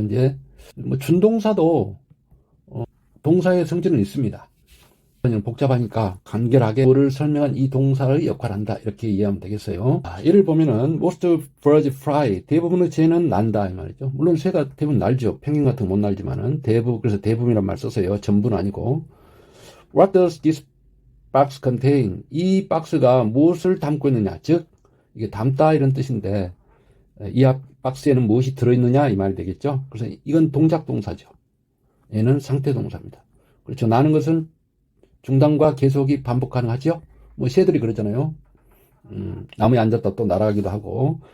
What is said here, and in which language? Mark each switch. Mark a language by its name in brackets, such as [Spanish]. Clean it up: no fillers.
[Korean] 이제 뭐 준동사도 동사의 성질은 있습니다. 그냥 복잡하니까 간결하게 뭐를 설명한 이 동사의 역할을 한다 이렇게 이해하면 되겠어요. 예를 보면은 [English] most birds fly [Korean] 대부분의 새는 난다 이 말이죠. 물론 새가 대부분 날죠. 펭귄 같은 건 못 날지만은 그래서 대부분이란 말 썼어요. 전부는 아니고. [English] What does this box contain? [Korean] 이 박스가 무엇을 담고 있느냐? 즉 이게 담다 이런 뜻인데 이 박스에는 무엇이 들어있느냐 이 말이 되겠죠. 그래서 이건 동작 동사죠. 얘는 상태 동사입니다. 그렇죠. 나는 것은 중단과 계속이 반복 가능하죠. 뭐 새들이 그러잖아요. 나무에 앉았다 또 날아가기도 하고.